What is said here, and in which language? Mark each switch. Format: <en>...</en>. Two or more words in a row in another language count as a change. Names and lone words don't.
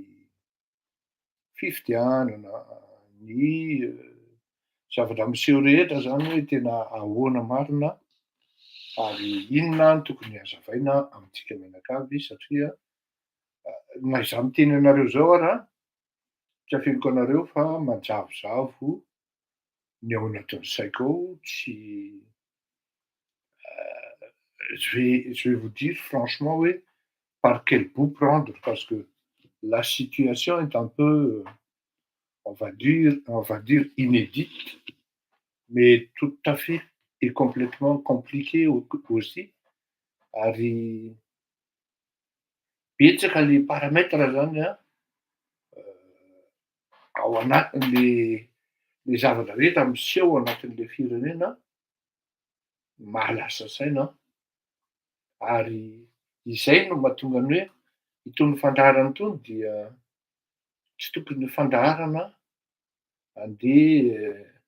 <mg>fifidianana, ny zavatra miseho rehetra zany hoe tena ahoana marina ary inona no tokony hazavaina amintsika mianakavy satria na izaho miteny anareo zao ary a, tsy hafenoko anareo fa manjavozavo ny ao anatin'ny saiko ao, tsy</mg> <fr>je vais vous dire franchement oui, par quel bout prendre parce que la situation est un peu, on va dire inédite, mais tout à fait et complètement compliquée aussi.</fr> <mg>Ary betsaka le paramètre zany a ao anatin'le zavatra rehetra miseho ao anatin'le firenena mahalasa saina ary izay no mahatonga ny hoe itony fandaharana itony dia tsy tokony fandaharana andeha</mg>